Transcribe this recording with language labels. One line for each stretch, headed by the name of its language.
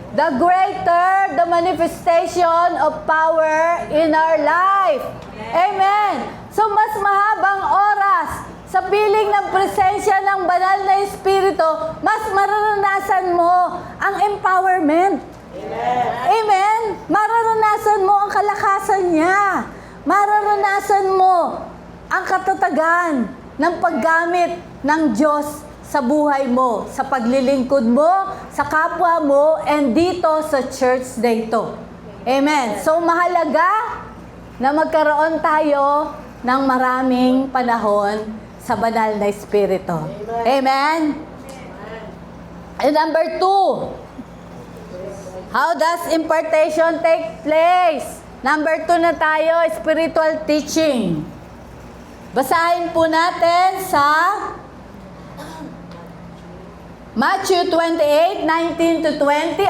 English: the greater the manifestation of power in our life. Amen.
Filipino: So mas mahabang oras sa piling ng presensya ng banal na Espiritu, mas mararanasan mo ang empowerment. Amen. Mararanasan mo ang kalakasan niya. Mararanasan mo ang katatagan ng paggamit ng Diyos sa buhay mo, sa paglilingkod mo, sa kapwa mo, and dito sa church na ito. Amen. So mahalaga na magkaroon tayo ng maraming panahon sa banal na Espiritu. Amen.
English: And number 2, how does impartation take place?
Filipino: Number 2 na tayo, spiritual teaching. Basahin po natin sa Matthew 28:19 to 20.